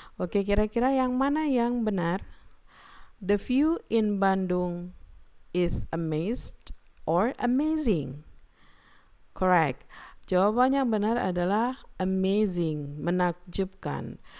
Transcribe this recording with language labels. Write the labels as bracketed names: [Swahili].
[Indonesian] Oke, kira-kira yang mana yang benar? [English] The view in Bandung is amazed or amazing? Correct. [Indonesian] Jawaban yang benar adalah amazing, menakjubkan.